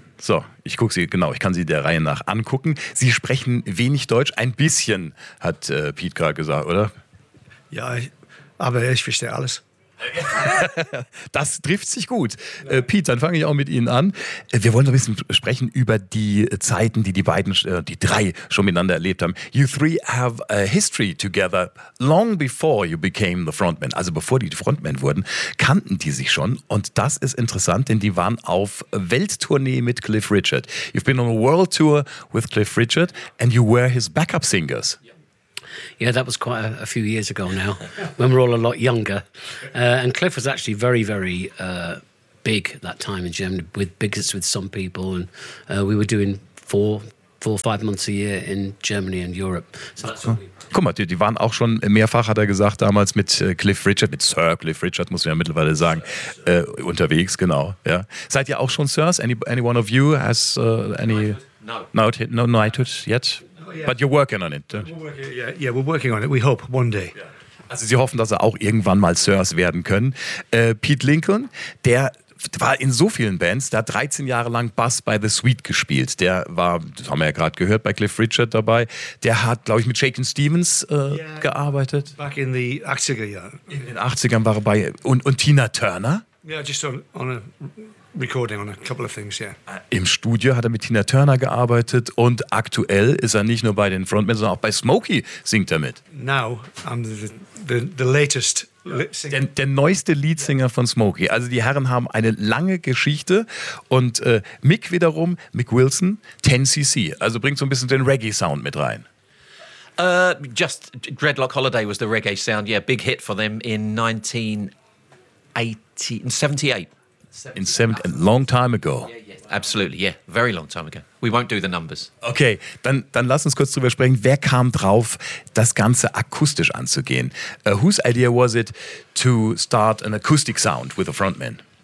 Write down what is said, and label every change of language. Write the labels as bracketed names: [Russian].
[German] So, ich gucke sie, genau, ich kann sie der Reihe nach angucken. Sie sprechen wenig Deutsch, ein bisschen, hat Pete gerade gesagt, oder? Ja, aber ich verstehe alles. Das trifft sich gut. Pete, dann fange ich auch mit Ihnen an. Wir wollen so ein bisschen sprechen über die Zeiten, die die beiden, die drei schon miteinander erlebt haben. [English] You three have a history together long before you became the frontman. [German] Also bevor die Frontman wurden, kannten die sich schon. Und das ist interessant, denn die waren auf Welttournee mit Cliff Richard. [English] You've been on a world tour with Cliff Richard and you were his backup singers. Yeah, that was quite a few years ago now, when we're all a lot younger. And Cliff was actually very, very big that time in Germany, with biggest with some people. And we were doing four or five months a year in Germany and Europe. So that's what [German] Guck mal, die waren auch schon mehrfach, hat er gesagt, damals mit Cliff Richard, mit Sir Cliff Richard, muss man ja mittlerweile sagen, unterwegs, genau. Yeah. Seid ihr auch schon Sirs? [English] Any one of you has any... Knighthood? No. No knighthood yet? Yeah. But you're working on it. We're working on it. We hope one day. Yeah. [German] Also Sie hoffen, dass Sie auch irgendwann mal Sirs werden können. Pete Lincoln, der war in so vielen Bands, der hat 13 Jahre lang Bass bei The Sweet gespielt. Der war, das haben wir ja gerade gehört, bei Cliff Richard dabei. Der hat, glaube ich, mit Shakin' Stevens gearbeitet. [English] Back in the 80er, ja. [German] In den 80ern war er bei, und Tina Turner? [English] Yeah, just on a... Recording on a couple of things, yeah. [German] Im Studio hat er mit Tina Turner gearbeitet und aktuell ist er nicht nur bei den Frontmen, sondern auch bei Smokey singt er mit. [English] Now I'm the latest singer. [German] Der neueste Leadsinger von Smokey. Also die Herren haben eine lange Geschichte und Mick wiederum, Mick Wilson, 10cc. Also bringt so ein bisschen den Reggae-Sound mit rein. [English] Just Dreadlock Holiday was the reggae-Sound, yeah, big hit for them in 1978. In 70, a long time ago. Absolutely, yeah. Very long time ago. We won't do the numbers. [German] Okay, dann lass uns kurz drüber sprechen. Wer kam drauf, das Ganze akustisch anzugehen? [English] Whose idea was it to start an acoustic sound with a frontman?